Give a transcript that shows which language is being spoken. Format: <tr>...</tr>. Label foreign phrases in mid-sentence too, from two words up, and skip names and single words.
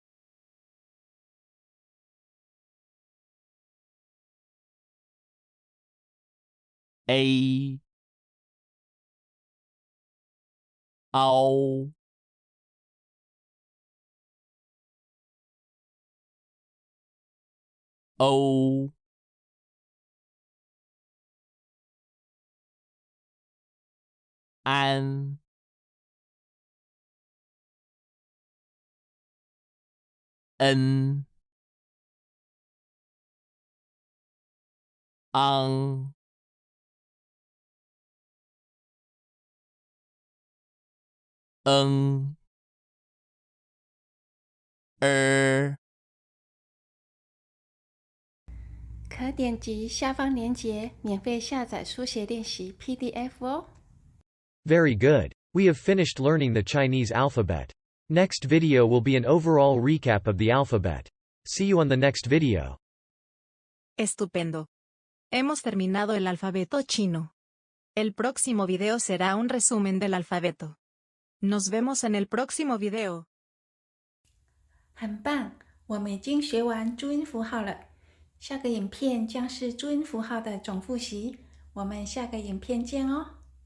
<zh>A O O An N Ang 可点击下方链接免费下载书写练习 PDF 哦。</zh> <en>Very good. We have finished learning the Chinese alphabet. Next video will be an overall recap of the alphabet. See you on the next video.</en> <es>Estupendo. Hemos terminado el alfabeto chino. El próximo video será un resumen del alfabeto. Nos vemos en el próximo video.</es> <zh>很棒，我们已经学完注音符号了。下个影片将是注音符号的总复习，我们下个影片见哦。</zh>